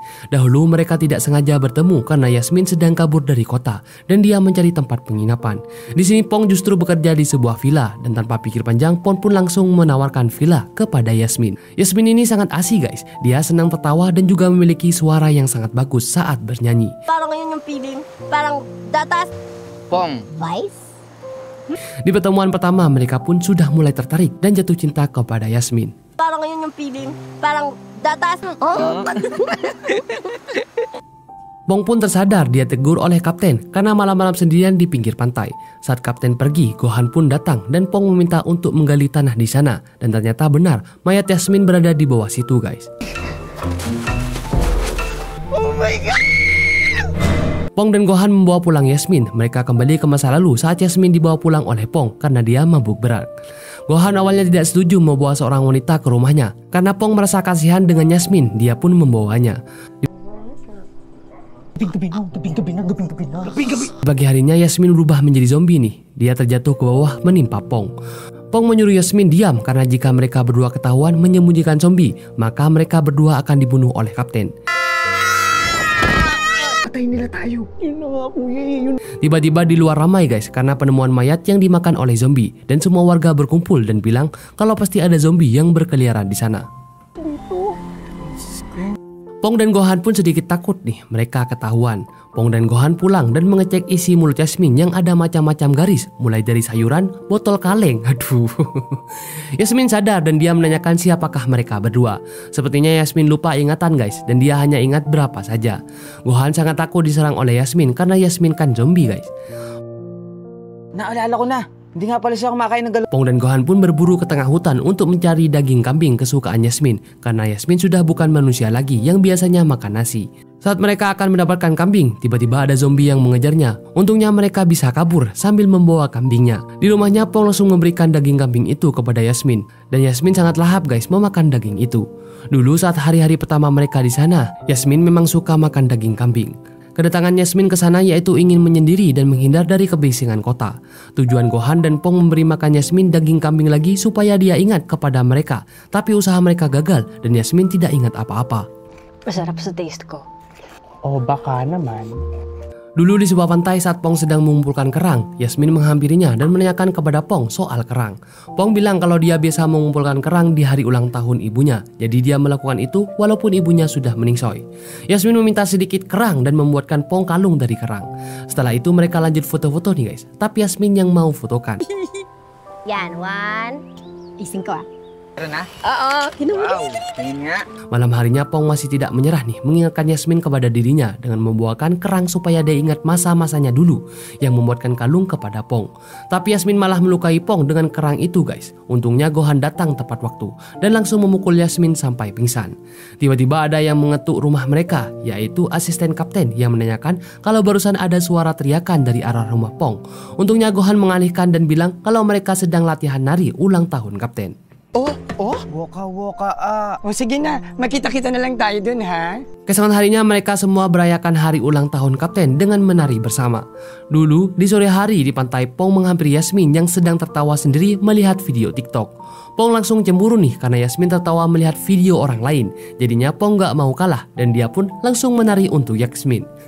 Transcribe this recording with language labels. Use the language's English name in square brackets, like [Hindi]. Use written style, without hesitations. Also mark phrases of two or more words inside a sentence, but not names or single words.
[Indonesian] Dahulu mereka tidak sengaja bertemu karena Yasmin sedang kabur dari kota dan dia mencari tempat penginapan. Di sini Pong justru bekerja di sebuah villa dan tanpa pikir panjang Pong pun langsung menawarkan villa kepada Yasmin. Yasmin ini sangat asik guys. Dia senang tertawa dan juga memiliki suara yang sangat bagus saat bernyanyi. [Filipino] Parang ngayon yung feeling, parang datas. Pong. Vice? [Indonesian] Di pertemuan pertama mereka pun sudah mulai tertarik dan jatuh cinta kepada Yasmin. [Filipino] Parang ngayon yung feeling, parang datas. Oh. [Indonesian] Pong pun tersadar dia tegur oleh kapten karena malam-malam sendirian di pinggir pantai. Saat kapten pergi, Gohan pun datang dan Pong meminta untuk menggali tanah di sana. Dan ternyata benar, mayat Yasmin berada di bawah situ guys. [English] Oh my god. [Indonesian] Pong dan Gohan membawa pulang Yasmin. Mereka kembali ke masa lalu saat Yasmin dibawa pulang oleh Pong karena dia mabuk berat. Gohan awalnya tidak setuju membawa seorang wanita ke rumahnya karena Pong merasa kasihan dengan Yasmin. Dia pun membawanya. Pagi harinya Yasmin berubah menjadi zombie nih. Dia terjatuh ke bawah menimpa Pong. Pong menyuruh Yasmin diam karena jika mereka berdua ketahuan menyembunyikan zombie, maka mereka berdua akan dibunuh oleh kapten. [Filipino] Patayin nila tayo. Yun na nga kuya. [Indonesian] Tiba-tiba di luar ramai guys karena penemuan mayat yang dimakan oleh zombie dan semua warga berkumpul dan bilang kalau pasti ada zombie yang berkeliaran di sana. Pong dan Gohan pun sedikit takut nih, mereka ketahuan. Pong dan Gohan pulang dan mengecek isi mulut Yasmin yang ada macam-macam garis, mulai dari sayuran, botol kaleng. Aduh. Yasmin sadar dan dia menanyakan siapakah mereka berdua. Sepertinya Yasmin lupa ingatan guys, dan dia hanya ingat berapa saja. Gohan sangat takut diserang oleh Yasmin karena Yasmin kan zombie guys. [Filipino] Naalala ko na. Hindi nga pala siya kumakain ng galon. [Indonesian] Pong dan Gohan pun berburu ke tengah hutan untuk mencari daging kambing kesukaan Yasmin karena Yasmin sudah bukan manusia lagi yang biasanya makan nasi. Saat mereka akan mendapatkan kambing, tiba-tiba ada zombie yang mengejarnya. Untungnya mereka bisa kabur sambil membawa kambingnya. Di rumahnya Pong langsung memberikan daging kambing itu kepada Yasmin dan Yasmin sangat lahap guys memakan daging itu. Dulu saat hari-hari pertama mereka di sana, Yasmin memang suka makan daging kambing. Kedatangan Yasmin ke sana yaitu ingin menyendiri dan menghindar dari kebisingan kota. Tujuan Gohan dan Pong memberi makan Yasmin daging kambing lagi supaya dia ingat kepada mereka. Tapi usaha mereka gagal dan Yasmin tidak ingat apa-apa. [Filipino] Masarap sa taste ko. Oh, baka naman. [Indonesian] Dulu di sebuah pantai saat Pong sedang mengumpulkan kerang, Yasmin menghampirinya dan menanyakan kepada Pong soal kerang. Pong bilang kalau dia biasa mengumpulkan kerang di hari ulang tahun ibunya, jadi dia melakukan itu walaupun ibunya sudah meningsoy. Yasmin meminta sedikit kerang dan membuatkan Pong kalung dari kerang. Setelah itu mereka lanjut foto-foto nih guys, tapi Yasmin yang mau fotokan. [Filipino] Yan, one. Ising ko ah. Tara na. Oo, Wow, tingin nga. [Indonesian] Malam harinya Pong masih tidak menyerah nih, mengingatkan Yasmin kepada dirinya dengan membawakan kerang supaya dia ingat masa-masanya dulu yang membuatkan kalung kepada Pong. Tapi Yasmin malah melukai Pong dengan kerang itu guys. Untungnya Gohan datang tepat waktu dan langsung memukul Yasmin sampai pingsan. Tiba-tiba ada yang mengetuk rumah mereka, yaitu asisten kapten yang menanyakan kalau barusan ada suara teriakan dari arah rumah Pong. Untungnya Gohan mengalihkan dan bilang kalau mereka sedang latihan nari ulang tahun kapten. [Filipino] Woka ah. O sige na, makita-kita na lang tayo dun ha. [Indonesian] Keesokan harinya mereka semua merayakan hari ulang tahun kapten dengan menari bersama. Dulu di sore hari di pantai Pong menghampiri Yasmin yang sedang tertawa sendiri melihat video TikTok. Pong langsung cemburu nih karena Yasmin tertawa melihat video orang lain. Jadinya Pong gak mau kalah dan dia pun langsung menari untuk Yasmin.